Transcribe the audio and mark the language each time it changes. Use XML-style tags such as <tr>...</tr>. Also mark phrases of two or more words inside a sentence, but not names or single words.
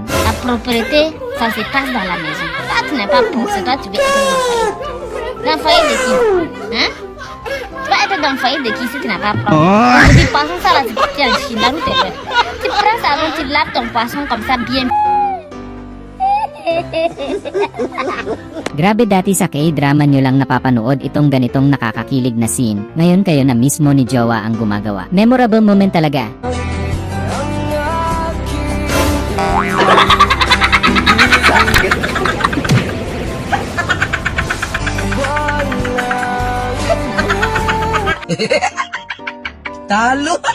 <fr>La propreté, ça se passe dans la maison. Toi, tu n'es pas propre, toi, tu veux être dans le foyer. Dans le foyer de qui? Hein? Tu vas être dans le foyer de qui si tu n'es pas propre? On dit poisson, ça là, tu tiens le chien, la route est faite. Tu prends ça, tu laves ton poisson comme ça, bien.</fr> <tl>Grabe dati sa K-drama nyo lang napapanood itong ganitong nakakakilig na scene. Ngayon kayo na mismo ni Jowa ang gumagawa.</tl> <en>Memorable moment</en> <tl>talaga. Talo!</tl>